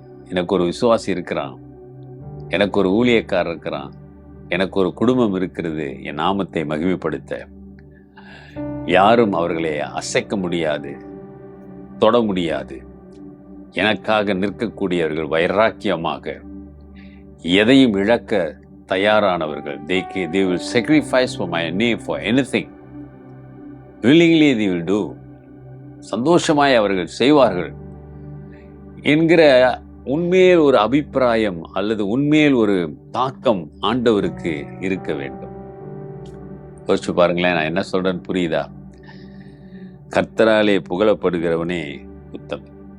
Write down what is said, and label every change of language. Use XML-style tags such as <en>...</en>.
<ta>எனக்கு ஒரு விசுவாசி இருக்கிறான், எனக்கு ஒரு ஊழியக்காரர் இருக்கிறான், எனக்கு ஒரு குடும்பம் இருக்கிறது, என் நாமத்தை மகிமைப்படுத்த. யாரும் அவர்களை அசைக்க முடியாது, தொட முடியாது. எனக்காக நிற்கக்கூடியவர்கள் வைராக்கியமாக எதையும் இழக்க தயாரானவர்கள்.</ta> <en>They will sacrifice for my name for anything. Willingly they will do.</en> <ta>சந்தோஷமாய் அவர்கள் செய்வார்கள் என்கிற உண்மையில் ஒரு அபிப்பிராயம் அல்லது உண்மையில் ஒரு தாக்கம் ஆண்டவருக்கு இருக்க வேண்டும். யோசிச்சு பாருங்களேன், நான் என்ன சொல்றேன்னு புரியுதா? கர்த்தராலே புகழப்படுகிறவனே உத்தமன்.</ta>